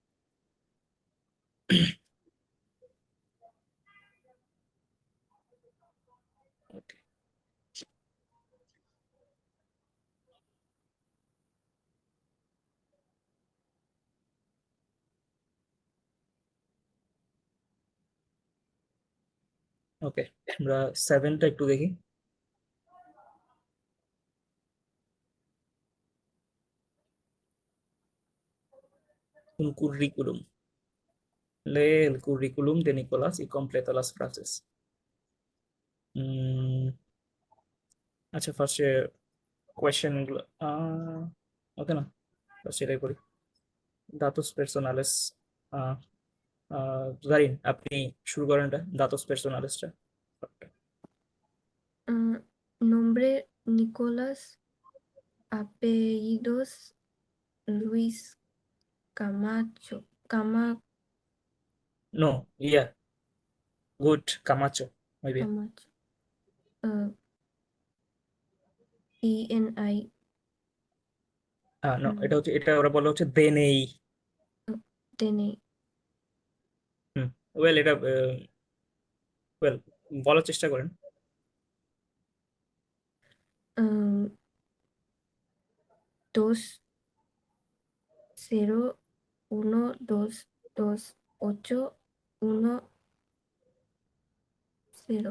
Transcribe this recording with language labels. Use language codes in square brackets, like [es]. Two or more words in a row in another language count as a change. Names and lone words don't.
[en] Okay. [bn] ওকে, আমরা 7টা একটু দেখি। [es] Un currículum. Lee el currículum de Nicolás y completa las frases. [bn] আচ্ছা, ফার্স্টে কোয়েশ্চেন গুলো ওকে না, ফার্স্ট এটাই করি। [es] datos personales. [bn] জারিন, আপনি শুরু করেন এটা, [es] datos personales. Nombre Nicolás, apellidos Luis Camacho, [bn] নো, ইয়া, গুড, কামাচো, [es] muy bien. Camacho, ENI, [bn] নো, এটা ওরা বলে হচ্ছে দেনেই। [es] DNI, [bn] ওয়েল, এটা ওয়েল বলার চেষ্টা করেন। [es] 2012810.